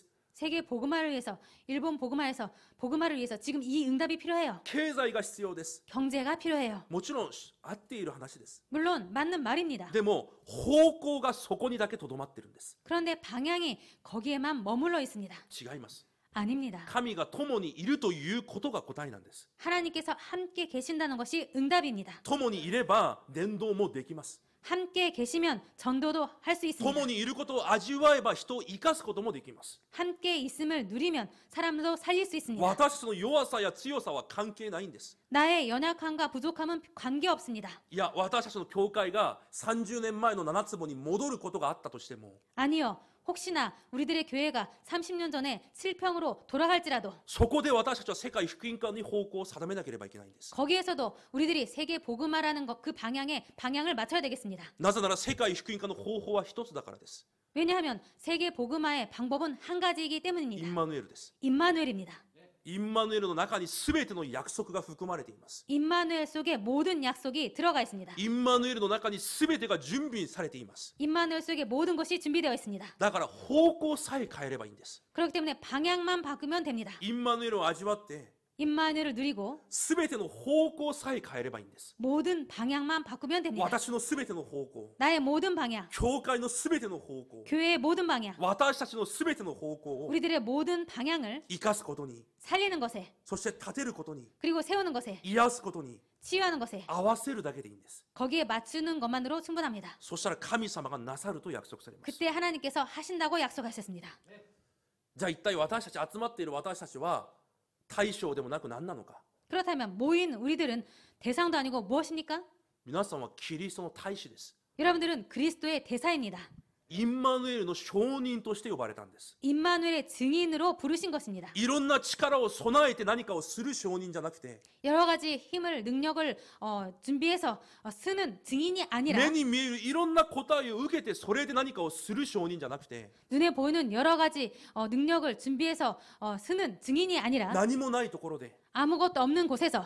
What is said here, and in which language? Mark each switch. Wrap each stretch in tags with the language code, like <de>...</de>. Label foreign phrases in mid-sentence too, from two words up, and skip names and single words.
<ko>세계 복음화를 위해서, 일본 복음화를 위해서 지금 이 응답이 필요해요.</ko> <ja>経済が必要です。</ja> <ko>경제가 필요해요.</ko> <ja>もちろん合っている話です。</ja> <ko>물론 맞는 말입니다.</ko> <ja>でも方向がそこにだけとどまってるんです。</ja> <ko>그런데 방향이 거기에만 머물러 있습니다.</ko> <ja>違います。</ja> <ko>아닙니다.</ko> <ja>神が共にいるということが答えなんです。</ja> <ko>하나님께서 함께 계신다는 것이 응답입니다.</ko> <ja>共にいれば伝道もできます。</ja> <ko>함께 계시면 전도도 할 수 있습니다.</ko> <ja>共にいることを味わえば人を生かすこともできます。</ja> <ko>함께 있음을 누리면 사람도 살릴 수 있습니다.</ko> <ja>私たちの弱さや強さは関係ないんです。</ja> <ko>나의 연약함과 부족함은 관계없습니다.</ko> <ja>いや、私たちの教会が30年前の7坪に戻ることがあったとしても、</ja> <ko>아니요. 혹시나 우리들의 교회가 30년 전에 슬평으로 돌아갈지라도</ko> <ja>そこで私たちは世界福音化に方向を定めなければいけないんです。</ja> <ko>거기에서도 우리들이 세계 복음화라는 것 그 방향을 맞춰야 되겠습니다.</ko> <ja>なぜなら世界福音化の方法は一つだからです。</ja> <ko>왜냐하면 세계 복음화의 방법은 한 가지이기</ko> <ja>イ</ja> <ko>때문입니다.</ko> <ja>ンマヌエルです。</ja> <ko>임마누엘입니다.</ko> <ja>インマヌエルの中に全ての約束が含まれています。</ja> <ko>임마누엘 속에 모든 약속이 들어가 있습니다.</ko> <ja>インマヌエルの中に全てが準備されています。</ja> <ko>임마누엘 속에 모든 것이 준비되어 있습니다.</ko> <ja>だから方向さえ変えればいいんです。</ja> <ko>그렇기 때문에 방향만 바꾸면 됩니다.</ko> <ja>インマヌエルを味わって</ja> <ko>임마누엘을 누리고</ko> <ja>全ての方向さえ変えればいいんです。</ja> <ko>모든 방향만 바꾸면 됩니다.</ko> <ja>私の全ての方向、</ja> <ko>나의 모든 방향,</ko> <ja>教会の全ての方向、</ja> <ko>교회의 모든 방향,</ko> <ja>私たちの全ての方向を</ja> <ko>우리들의 모든 방향을</ko> <ja>生かすことに、</ja> <ko>살리는 것에</ko> <ja>そして立てることに、</ja> <ko>그리고 세우는 것에</ko> <ja>癒すことに</ja> <ko>치유하는 것에</ko> <ja>合わせるだけでいいんです。</ja> <ko>거기에 맞추는 것만으로 충분합니다.</ko> <ja>そしたら神様がなさると約束されます。</ja> <ko>그때 하나님께서 하신다고 약속하셨습니다.</ko> <ja>じゃあ一体私たち集まっている私たちは大将でもなく何なのか。</ja> <ko>그렇다면 모인 우리들은 대상도 아니고 무엇입니까?</ko> <ja>皆さんはキリストの大使です。</ja> <ko>여러분들은 그리스도의 대사입니다.</ko> <ja>インマヌエルの証人として呼ばれたんです。</ja> <ko>임마누엘의 증인으로 부르신 것입니다.</ko> <ja>いろんな力を備えて何かをする証人じゃなくて、</ja> <ko>여러 가지 힘을 능력을 준비해서 쓰는 증인이 아니라</ko> <ja>目に見えるいろんな答えを受けてそれで何かをする証人じゃなくて、</ja> <ko>눈에 보이는 여러 가지 능력을 준비해서 쓰는 증인이 아니라</ko> <ja>何もないところで、</ja> <ko>아무것도 없는 곳에서</ko>